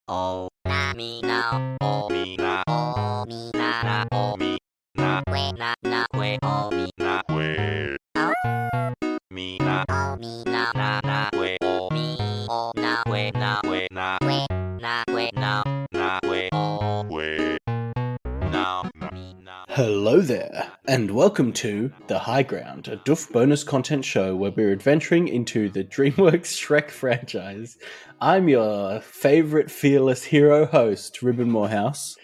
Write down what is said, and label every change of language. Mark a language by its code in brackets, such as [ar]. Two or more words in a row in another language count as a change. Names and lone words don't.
[en] Oh, na me now. Oh, me na. Oh, me na na. Oh, me na. We na na. We oh me na. We oh me na. Oh, me na na na. We oh me. Oh na. We na. We na. We na. We na. Na. We oh we now. Me now. Hello there, and welcome to The High Ground, a Doof bonus content show where we're adventuring into the DreamWorks Shrek franchise. I'm your favourite fearless hero host, Reuben Morehouse.